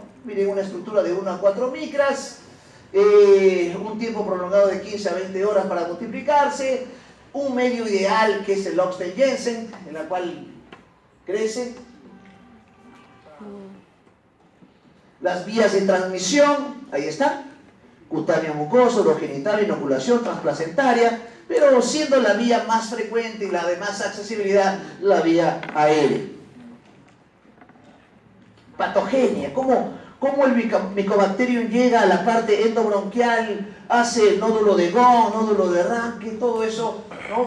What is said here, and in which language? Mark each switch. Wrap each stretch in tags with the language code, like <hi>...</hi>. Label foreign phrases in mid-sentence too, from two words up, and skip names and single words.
<es>Miren, una estructura de 1 a 4 micras, un tiempo prolongado de 15 a 20 horas para multiplicarse, un medio ideal que es el Oxford-Jensen, en la cual crece. Las vías de transmisión, ahí están, cutáneo mucoso, urogenital, inoculación, transplacentaria, pero siendo la vía más frecuente y la de más accesibilidad, la vía aérea. Patogenia, ¿cómo el Mycobacterium llega a la parte endobronquial, hace el nódulo de Gone, nódulo de Ranke, todo eso, ¿no?</es>